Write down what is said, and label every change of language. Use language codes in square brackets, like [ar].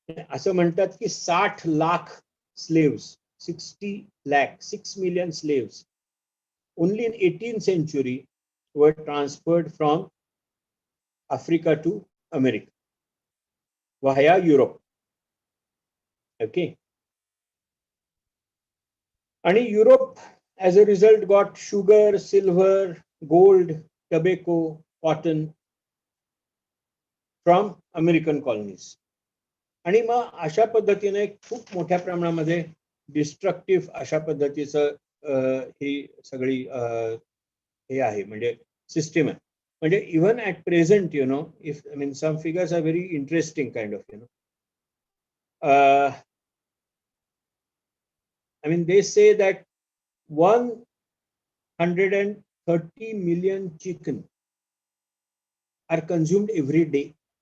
[mr] असं म्हणतात की 60 lakh [en] slaves, 60 lakh, 6 million slaves only in 18th century were transferred from Africa to America via Europe. Okay, and Europe as a result got sugar, silver, gold, tobacco, cotton from American colonies. [mr] आणि मग अशा पद्धतीने खूप मोठ्या प्रमाणामध्ये destructive अशा पद्धतीचं ही सगळी हे आहे म्हणजे सिस्टीम आहे. [en] म्हणजे even at present if I mean some figures are very interesting kind of I mean they say that 130 million chicken are consumed every day.